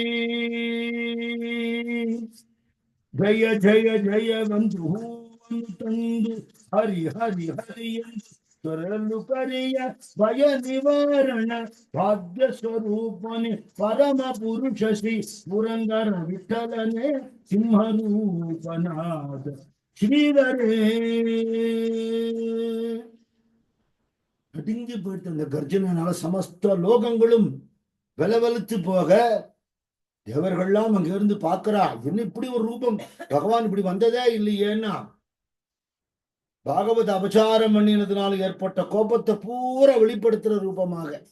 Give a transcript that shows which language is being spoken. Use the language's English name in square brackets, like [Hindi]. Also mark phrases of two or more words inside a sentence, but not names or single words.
[Kannada] ಜಯ ಜಯ ಜಯ ಬಂದು ಹೂವನ್ನು ತಂದು ಹರಿ ಹರಿ ಹರಿ ಎಂದು ತೊರಲು ಕರೆಯ ಭಯ ನಿವಾರಣ ಭಾಗ್ಯ ಸ್ವರೂಪನೆ ಪರಮ ಪುರುಷ ಶ್ರೀ ಪುರಂದರ ವಿಠಲನೆ சிம்மரூபநாத ஸ்ரீதரே. [Tamil] நடுங்கி போயிட்டு அந்த கர்ஜனால சமஸ்த லோகங்களும் வெலவெலுத்து போக தேவர்கள்லாம் அங்க இருந்து பாக்குறா, என்ன இப்படி ஒரு ரூபம், பகவான் இப்படி வந்ததே இல்லையேன்னா பாகவத அபச்சாரம் பண்ணினதுனால ஏற்பட்ட கோபத்தை பூரா வெளிப்படுத்துற ரூபமாக.